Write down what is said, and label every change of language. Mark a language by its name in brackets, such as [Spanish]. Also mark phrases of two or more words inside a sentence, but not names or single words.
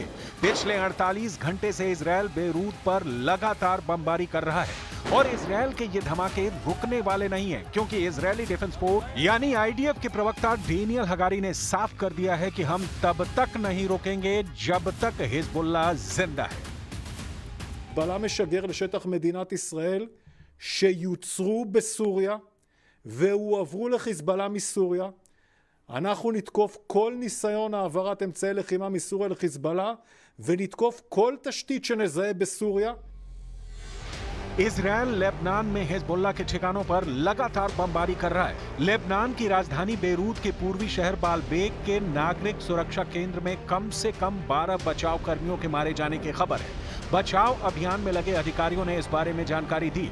[Hindi] पिछले 48 घंटे से इजरायल बेरूत पर लगातार बमबारी कर रहा है और इजरायल के ये धमाके रुकने वाले नहीं हैं, क्योंकि इजरायली डिफेंस फोर्स यानी आईडीएफ के प्रवक्ता डेनियल हगारी ने साफ कर दिया है कि हम तब तक नहीं रुकेंगे जब तक हिजबुल्लाह जिंदा है। [Hebrew] חיזבאללה משגר לשטח מדינת ישראל שיוצרו בסוריה והועברו לחיזבאללה מסוריה. אנחנו נתקוף כל ניסיון העברת אמצעי לחימה מסוריה לחיזבאללה ונתקוף כל תשתית שנזהה בסוריה. [Hindi] इजरायल लेबनान में हिजबुल्लाह के ठिकानों पर लगातार बमबारी कर रहा है। लेबनान की राजधानी बेरूत के पूर्वी शहर बालबेक के नागरिक सुरक्षा केंद्र में कम से कम 12 बचाव कर्मियों के मारे जाने की खबर है। बचाव अभियान में लगे अधिकारियों ने इस बारे में जानकारी दी।